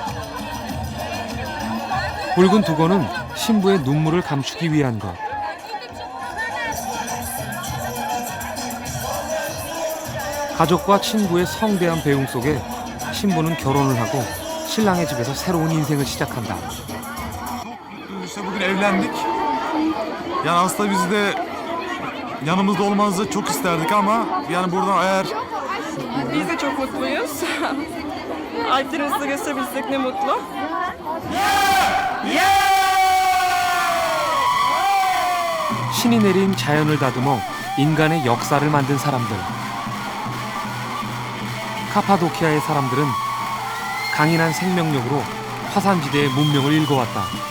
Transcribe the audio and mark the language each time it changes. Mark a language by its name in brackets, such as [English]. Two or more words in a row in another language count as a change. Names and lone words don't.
[Korean] 붉은 두건은 신부의 눈물을 감추기 위한 것. 가족과 친구의 성대한 배웅 속에 신부는 결혼을 하고 신랑의 집에서 새로운 인생을 시작한다. [Turkish] İşte bugün evlendik. Yani aslında biz de yanımızda olmanızı çok isterdik ama yani buradan eğer... Biz de çok mutluyuz. Alterimizi gösterebilsek ne mutlu. [Korean] 신이 내린 자연을 다듬어 인간의 역사를 만든 사람들. 카파도키아의 사람들은 강인한 생명력으로 화산지대의 문명을 일궈왔다.